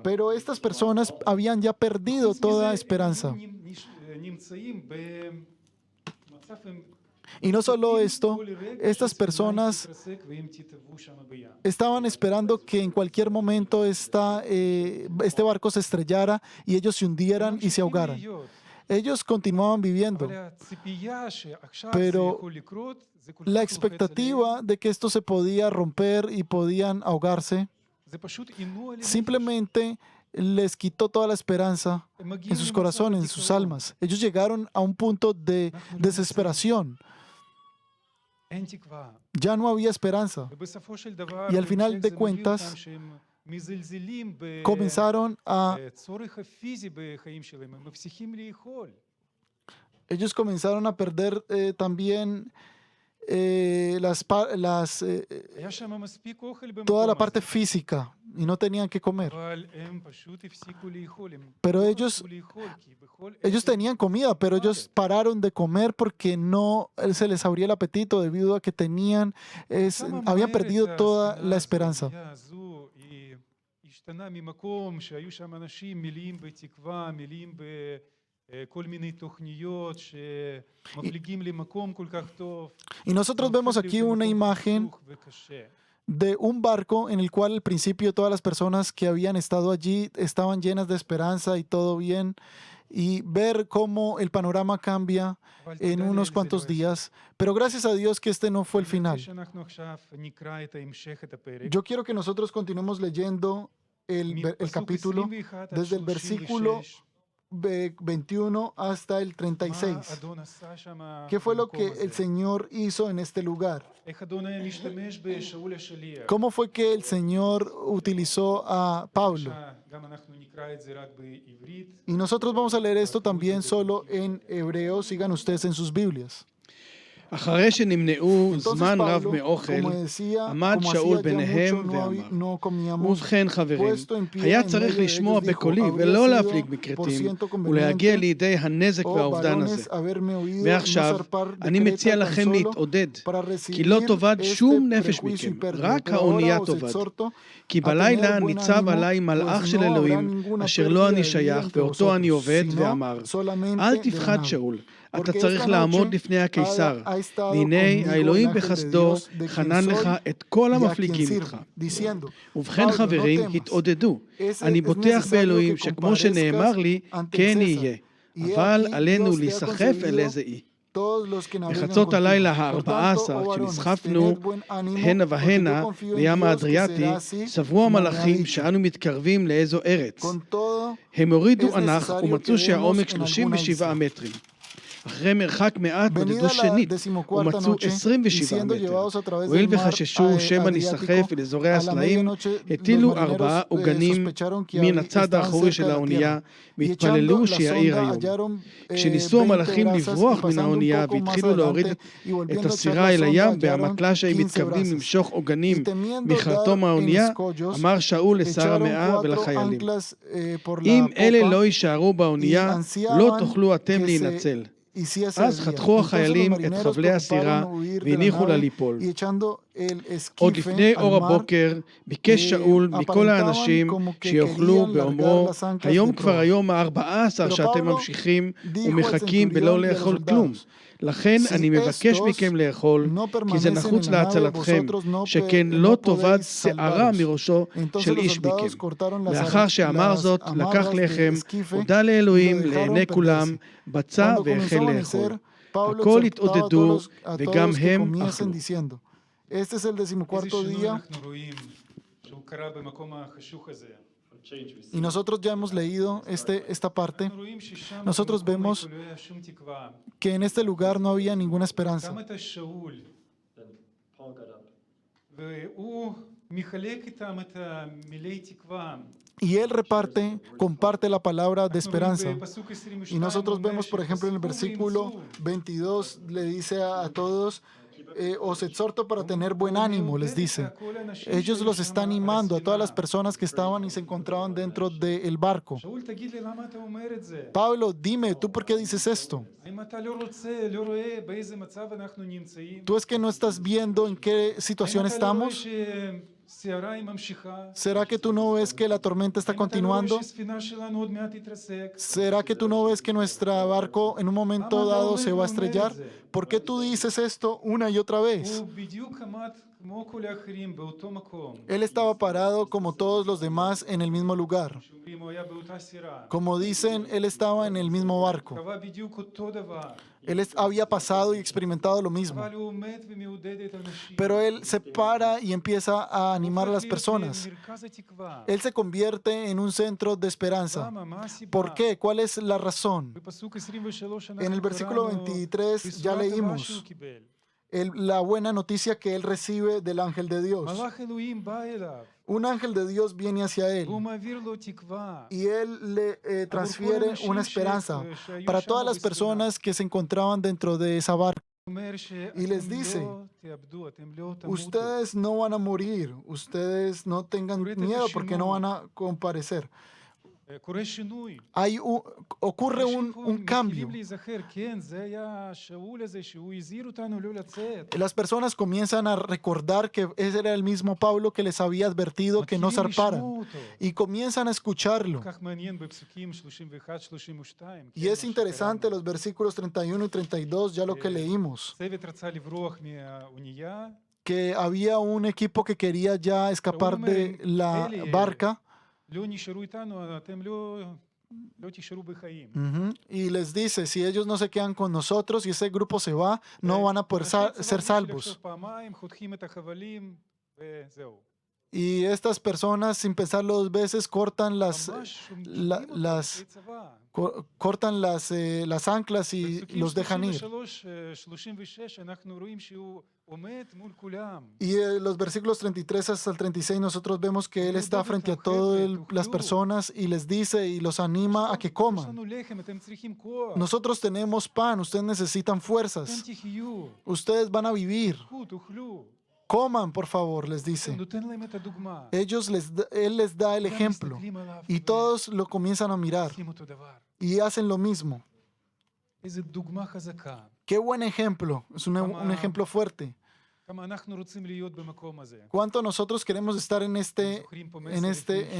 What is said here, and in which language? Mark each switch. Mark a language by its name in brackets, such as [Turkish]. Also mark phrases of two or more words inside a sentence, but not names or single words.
[Spanish] Pero estas personas habían ya perdido [Hebrew] חוץ [Spanish] toda [Hebrew] מזה, [Spanish] esperanza. [Hebrew] הם נמצאים במצב הם [Spanish] Y no solo esto, [Hebrew] כל רגע [Spanish] estas [Hebrew] שהספינה [Spanish] personas [Hebrew] תתרסק והם תטבעו שם בים. [Spanish] estaban esperando que en cualquier momento este barco se estrellara y ellos se hundieran y se ahogaran. [Hebrew] להיות. [Spanish] Ellos continuaban viviendo. [Hebrew] אבל הציפייה שעכשיו [Spanish] Pero [Hebrew] זה יכול לקרות, זה כל כך [Spanish] La [Hebrew] לוחץ [Spanish] expectativa de que esto se podía romper y podían ahogarse [Hebrew] עליהם. זה פשוט עינו עליהם. [Spanish] simplemente les quitó toda la esperanza [Hebrew] הם מגיעים [Spanish] en sus [Hebrew] למצב [Spanish] corazones, en sus [Hebrew] הדיכאון. [Spanish] almas. Ellos llegaron a un punto de desesperación. [Hebrew] אין תקווה. [Spanish] Ya no había esperanza. [Hebrew] ובסופו של דבר, [Spanish] Y al final [Hebrew] בהמשך [Spanish] de [Hebrew] זה מביא [Spanish] cuentas, [Hebrew] אותם שהם מזלזלים [Spanish] Comenzaron a, [Hebrew] בצורך הפיזי בחיים שלהם, הם מפסיקים לאכול. [Spanish] ellos comenzaron a perder también [Hebrew] היה שם מספיק אוכל [Spanish] toda [Hebrew] במקום [Spanish] la parte [Hebrew] הזה, [Spanish] física y no tenían que comer. [Hebrew] אבל הם פשוט הפסיקו לאכול. הם [Spanish] Pero [Hebrew] לא [Spanish] ellos- [Hebrew] רצו לאכול, כי בכל [Spanish] Ellos [Hebrew] ערב [Spanish] tenían comida, pero ellos pararon de comer porque no se les abría el apetito debido a que [Hebrew] כמה [Spanish] habían [Hebrew] מהר [Spanish] perdido [Hebrew] את [Spanish] toda [Hebrew] הספינה [Spanish] la esperanza. [Hebrew] הזו, היא השתנה ממקום שהיו שם אנשים מלאים בתקווה, מלאים בכל מיני תוכניות שמפליגים למקום כל כך טוב. [Spanish] Y nosotros vemos [Hebrew] הופך [Spanish] aquí [Hebrew] להיות [Spanish] una [Hebrew] למקום [Spanish] imagen [Hebrew] חשוך וקשה. [Spanish] de un barco en el cual al principio todas las personas que habían estado allí estaban llenas de esperanza y todo bien, y ver cómo el panorama cambia [Hebrew] אבל [Spanish] en [Hebrew] תודה לאל, [Spanish] unos [Hebrew] זה [Spanish] cuantos [Hebrew] לא [Spanish] días. Pero gracias a Dios que este no fue el [Hebrew] אני רוצה [Spanish] final. [Hebrew] שאנחנו עכשיו נקרא את ההמשך, את הפרק. [Spanish] Yo quiero que nosotros continuemos leyendo el [Hebrew] מפסוק [Spanish] capítulo [Hebrew] 21 עד [Spanish] desde el [Hebrew] 36. [Spanish] versículo 21 hasta el [Hebrew] מה [Spanish] 36. [Hebrew] אדון עשה שם [Spanish] ¿Qué fue lo [Hebrew] במקום [Spanish] que [Hebrew] הזה? [Spanish] el Señor hizo en este lugar? [Hebrew] איך אדון היה משתמש בשאול השליח? [Spanish] ¿Cómo fue que el Señor utilizó a Pablo? [Hebrew] בבקשה, גם אנחנו נקרא את זה רק בעברית. [Spanish] Y nosotros vamos a leer esto también solo en hebreo. Sigan ustedes en sus Biblias. [Hebrew] אחרי שנמנעו [Spanish] Entonces [Hebrew] זמן רב [Spanish] Pablo, [Hebrew] מאוכל, [Spanish] como decía, [Hebrew] עמד [Spanish] como [Hebrew] שאול [Spanish] hacía ya [Hebrew] ביניהם [Spanish] mucho [Hebrew] ואמר, [Spanish] no comíamos, [Hebrew] ובכן חברים, [Spanish] puesto en pie [Hebrew] היה [Spanish] en [Hebrew] צריך [Spanish] medio de [Hebrew] לשמוע [Spanish] ellos, dijo, [Hebrew] בקולי [Spanish] habría [Hebrew] ולא [Spanish] sido [Hebrew] להפליג [Spanish] por [Hebrew] מכרתים [Spanish] ciento [Hebrew] ולהגיע [Spanish] conveniente, [Hebrew] לידי הנזק [Spanish] oh [Hebrew] והאובדן הזה. [Spanish] varones, haberme oído y no [Hebrew] ועכשיו, [Spanish] zarpar [Hebrew] אני [Spanish] de [Hebrew] מציע [Spanish] Creta tan [Hebrew] לכם [Spanish] solo [Hebrew] להתעודד, [Spanish] para [Hebrew] כי לא [Spanish] recibir [Hebrew] תאבד [Spanish] este [Hebrew] שום נפש [Spanish] prejuicio y [Hebrew] מכם, [Spanish] pérdida. [Hebrew] רק [Spanish] Pero ahora [Hebrew] האונייה [Spanish] os [Hebrew] תאבד. [Spanish] exhorto [Hebrew] כי [Spanish] a tener [Hebrew] בלילה [Spanish] buen [Hebrew] ניצב [Spanish] ánimo, [Hebrew] עליי מלאך [Spanish] pues [Hebrew] של [Spanish] no habrá [Hebrew] אלוהים, [Spanish] ninguna [Hebrew] אשר לו [Spanish] pérdida [Hebrew] אני [Spanish] de vida [Hebrew] שייך, [Spanish] entre [Hebrew] ואותו אני [Spanish] vosotros, [Hebrew] עובד, [Spanish] sino [Hebrew] ואמר, [Spanish] solamente [Hebrew] אל [Spanish] de la [Hebrew] תפחד [Spanish] nave. [Hebrew] שאול, אתה [Spanish] Porque [Hebrew] צריך [Spanish] esta [Hebrew] לעמוד [Spanish] noche [Hebrew] לפני הקיסר, [Spanish] ha estado [Hebrew] והנה [Spanish] conmigo el [Hebrew] האלוהים [Spanish] ángel de [Hebrew] בחסדו [Spanish] Dios, de quien [Hebrew] חנן לך [Spanish] soy [Hebrew] את כל [Spanish] y a quien [Hebrew] המפליגים איתך. [Spanish] sirvo, diciendo, [Hebrew] ובכן [Spanish] Pablo, no [Hebrew] חברים, [Spanish] temas, [Hebrew] התעודדו, [Spanish] es [Hebrew] אני בוטח [Spanish] necesario [Hebrew] באלוהים [Spanish] que [Hebrew] שכמו שנאמר לי, [Spanish] comparezcas ante el [Hebrew] כן [Spanish] César. [Hebrew] יהיה, [Spanish] Y he [Hebrew] אבל [Spanish] aquí, [Hebrew] עלינו [Spanish] Dios te ha [Hebrew] להיסחף אל [Spanish] concedido [Hebrew] איזה אי. [Spanish] todos los que navegan [Hebrew] בחצות [Spanish] contigo. [Hebrew] הלילה [Spanish] Por tanto, [Hebrew] ה-14, [Spanish] oh varones, [Hebrew] כשנסחפנו [Spanish] tened buen ánimo, [Hebrew] הנה [Spanish] porque yo [Hebrew] והנה [Spanish] confío en [Hebrew] בים [Spanish] Dios que [Hebrew] האדריאטי, [Spanish] será así, [Hebrew] סברו [Spanish] como me ha [Hebrew] המלאכים [Spanish] dicho. [Hebrew] שאנו מתקרבים לאיזו ארץ. [Spanish] Con todo, [Hebrew] הם הורידו [Spanish] es [Hebrew] אנח [Spanish] necesario [Hebrew] ומצאו [Spanish] que [Hebrew] שהעומק [Spanish] demos en alguna [Hebrew] 37 [Spanish] isla. [Hebrew] מטרים. אחרי מרחק מעט מדדו [Spanish] Venida la [Hebrew] שנית, [Spanish] 14ª [Hebrew] ומצאו [Spanish] noche, y [Hebrew] 27 [Spanish] siendo [Hebrew] מטר. [Spanish] llevados a través [Hebrew] הואיל [Spanish] del mar [Hebrew] וחששו שמא ניסחף [Spanish] Adriático, [Hebrew] אל אזורי [Spanish] a la [Hebrew] הסלעים, [Spanish] medianoche los [Hebrew] הטילו [Spanish] marineros [Hebrew] 4 עוגנים [Spanish] sospecharon que [Hebrew] מן הצד [Spanish] estaban [Hebrew] האחורי [Spanish] cerca [Hebrew] של [Spanish] de la [Hebrew] האונייה, [Spanish] tierra, y [Hebrew] והתפללו [Spanish] echando la [Hebrew] שיעיר [Spanish] sonda [Hebrew] היום. [Spanish] hallaron [Hebrew] כשניסו [Spanish] 20 [Hebrew] המלאכים [Spanish] brazas, y [Hebrew] לברוח מן [Spanish] pasando un [Hebrew] האונייה [Spanish] poco más [Hebrew] והתחילו להוריד [Spanish] adelante y [Hebrew] את [Spanish] volviendo a echar [Hebrew] הסירה [Spanish] la [Hebrew] אל [Spanish] sonda [Hebrew] הים, [Spanish] hallaron [Hebrew] באמתלה שהם [Spanish] 15 [Hebrew] מתכוונים [Spanish] brazas, [Hebrew] למשוך [Spanish] y [Hebrew] עוגנים [Spanish] temiendo [Hebrew] מחרטום [Spanish] dar en [Hebrew] האונייה, [Spanish] escollos, [Hebrew] אמר שאול לשר [Spanish] echaron [Hebrew] המאה [Spanish] 4 [Hebrew] ולחיילים, [Spanish] anclas por [Hebrew] אם [Spanish] la [Hebrew] אלה [Spanish] popa [Hebrew] לא יישארו [Spanish] y [Hebrew] באונייה, לא [Spanish] ansiaban [Hebrew] תוכלו אתם [Spanish] que [Hebrew] להינצל. [Spanish] hiciese [Hebrew] אז [Spanish] de día. [Hebrew] חתכו [Spanish] Entonces los [Hebrew] החיילים את [Spanish] marineros [Hebrew] חבלי הסירה [Spanish] procuraron huir de la [Hebrew] והניחו לה [Spanish] nave [Hebrew] ליפול. [Spanish] y echando el [Hebrew] עוד [Spanish] esquife [Hebrew] לפני [Spanish] al [Hebrew] אור [Spanish] mar, [Hebrew] הבוקר ביקש שאול מכל [Spanish] aparentaban [Hebrew] האנשים [Spanish] como que [Hebrew] שיאכלו [Spanish] querían largar [Hebrew] באומרו, [Spanish] las anclas [Hebrew] היום [Spanish] de [Hebrew] כבר [Spanish] proa. [Hebrew] היום ה-14 [Spanish] Pero [Hebrew] שאתם [Spanish] Pablo [Hebrew] ממשיכים [Spanish] dijo al [Hebrew] ומחכים [Spanish] centurión [Hebrew] בלא [Spanish] y a los [Hebrew] לאכול כלום. [Spanish] soldados, [Hebrew] לכן [Spanish] si [Hebrew] אני מבקש [Spanish] estos [Hebrew] מכם לאכול, [Spanish] no [Hebrew] כי זה [Spanish] permanecen [Hebrew] נחוץ [Spanish] en la nave, [Hebrew] להצלתכם, [Spanish] vosotros [Hebrew] שכן [Spanish] no [Hebrew] לא תאבד [Spanish] podéis [Hebrew] שערה [Spanish] salvaros. [Hebrew] מראשו [Spanish] Entonces [Hebrew] של [Spanish] los [Hebrew] איש מכם. [Spanish] soldados cortaron [Hebrew] לאחר שאמר זאת, לקח [Spanish] amarras de [Hebrew] לחם, [Spanish] esquife [Hebrew] הודה [Spanish] y lo [Hebrew] לאלוהים [Spanish] dejaron [Hebrew] לעיני כולם, [Spanish] perderse. [Hebrew] בצע [Spanish] Cuando [Hebrew] והחל [Spanish] comenzó a [Hebrew] לאכול. [Spanish] amanecer, Pablo [Hebrew] הכל [Spanish] exhortaba [Hebrew] התעודדו, [Spanish] a [Hebrew] וגם [Spanish] todos que [Hebrew] הם [Spanish] comiesen [Hebrew] אכלו. [Spanish] diciendo, este es el [Hebrew] איזה [Spanish] 14º [Hebrew] שינוי [Spanish] día. [Hebrew] אנחנו רואים שהוא קרה במקום החשוך הזה. [Spanish] Y nosotros ya hemos leído esta parte. [Hebrew] אנחנו רואים ששם [Spanish] Nosotros [Hebrew] במקום [Spanish] vemos [Hebrew] איפה לא היה שום תקווה. [Spanish] Que en este lugar no había ninguna esperanza. [Hebrew] גם את שאול. והוא מחלק איתם את המילי תקווה. [Spanish] Y él comparte la palabra de [Hebrew] אנחנו רואים [Spanish] esperanza. [Hebrew] בפסוק 22 [Spanish] Y nosotros [Hebrew] אומר [Spanish] vemos, por ejemplo, en el [Hebrew] שחזקו [Spanish] versículo [Hebrew] ואמצו. [Spanish] 22, le dice a todos, os exhorto para tener buen ánimo, les dice. Ellos los está animando a todas las personas que estaban y se encontraban dentro del barco. [Hebrew] שאול, תגיד לי, למה אתה אומר את זה? [Spanish] Pablo, dime, ¿tú por qué dices esto? [Hebrew] האם אתה לא רוצה, לא רואה באיזה מצב אנחנו נמצאים? [Spanish] ¿Tú es que no estás viendo en qué situación [Hebrew] האם אתה לא רואה [Spanish] estamos? [Hebrew] שהסערה היא ממשיכה? [Spanish] ¿Será que tú no ves que la tormenta está [Hebrew] האם אתה לא רואה [Spanish] continuando? [Hebrew] שהספינה שלנו עוד מעט תתרסק? [Spanish] ¿Será que tú no ves que nuestro barco en un momento dado se va a estrellar? ¿Por qué tú dices esto una y otra vez? [Hebrew] הוא בדיוק עמד כמו כל האחרים באותו מקום. [Spanish] Él estaba parado como todos los demás en el mismo lugar. [Hebrew] שאומרים, הוא היה באותה סירה. [Spanish] Como dicen, él estaba en el mismo barco. [Hebrew] קבע בדיוק אותו דבר. [Spanish] Él había pasado y experimentado lo mismo. [Hebrew] אבל הוא עומד ומעודד את האנשים. [Spanish] Pero él se para y empieza a animar a las personas. [Hebrew] מרכז התקווה. [Spanish] Él se convierte en un centro de esperanza. [Hebrew] למה? מה הסיבה? [Spanish] ¿Por qué? ¿Cuál es la razón? [Hebrew] בפסוק 23 [Spanish] En el versículo 23 ya leímos la buena noticia que él recibe del ángel de Dios. [Hebrew] מלאך אלוהים בא אליו, [Spanish] Un ángel de Dios viene hacia él [Hebrew] והוא מעביר לו תקווה. [Spanish] y él le transfiere una esperanza para todas las personas que se encontraban dentro de esa barca. [Hebrew] הוא אומר [Spanish] Y les [Hebrew] שאתם [Spanish] dice, [Hebrew] לא תאבדו, אתם לא תמותו. [Spanish] Ustedes no van a morir, ustedes no tengan miedo porque no van a comparecer. [Hebrew] קורה שינוי. [Spanish] Ocurre un cambio. [Hebrew] מתחילים להיזכר, כן, זה היה שאול הזה שהוא הזהיר אותנו לא לצאת. [Spanish] Las personas comienzan a recordar que ese era el mismo Pablo que les había advertido que no [Hebrew] מתחילים [Spanish] zarparan [Hebrew] לשמוע אותו. [Spanish] y comienzan a escucharlo. [Hebrew] כך מעניין בפסוקים 31-32. [Spanish] Y es interesante los versículos 31 y 32, ya lo que leímos, [Hebrew] צוות רצה לברוח מהאונייה. [Spanish] que había un equipo que quería ya escapar de la barca. [Hebrew] לא נשארו איתנו, אתם לא תישארו בחיים. [Spanish] Y les dice, si ellos no se quedan con nosotros y ese grupo se va, no van a poder ser salvos. [Hebrew] פעמיים, חותכים את החבלים, וזהו. [Spanish] Y estas personas, sin pensarlo dos veces, cortan [Hebrew] ממש [Spanish] la- [Hebrew] שומטים אותם [Spanish] las, [Hebrew] כיוצאי צבא. [Spanish] cortan las anclas y [Hebrew] בפסוקים [Spanish] los dejan ir. [Hebrew] 36 אנחנו רואים שהוא עומד מול כולם. [Spanish] Y los versículos 33 hasta el 36 nosotros vemos que Él está frente a todas las personas y les dice y los anima a que [Hebrew] יש [Spanish] coman. [Hebrew] לנו לחם, אתם צריכים כוח. [Spanish] Nosotros tenemos pan, ustedes necesitan [Hebrew] אתם [Spanish] fuerzas, [Hebrew] תחיו. [Spanish] ustedes van a vivir. [Hebrew] קחו, תאכלו. [Spanish] Coman, por favor, les dice. [Hebrew] נותן להם את הדוגמה. [Spanish] Él les da el [Hebrew] כולם [Spanish] ejemplo [Hebrew] מסתכלים עליו [Spanish] y todos lo comienzan a mirar [Hebrew] ועושים אותו דבר. [Spanish] y hacen lo mismo. [Hebrew] איזה דוגמה חזקה. [Spanish] Qué buen ejemplo, es un ejemplo fuerte. [Hebrew] כמה אנחנו רוצים להיות במקום הזה. [Spanish] ¿Cuánto nosotros queremos estar en [Hebrew] זוכרים פה מסר לפני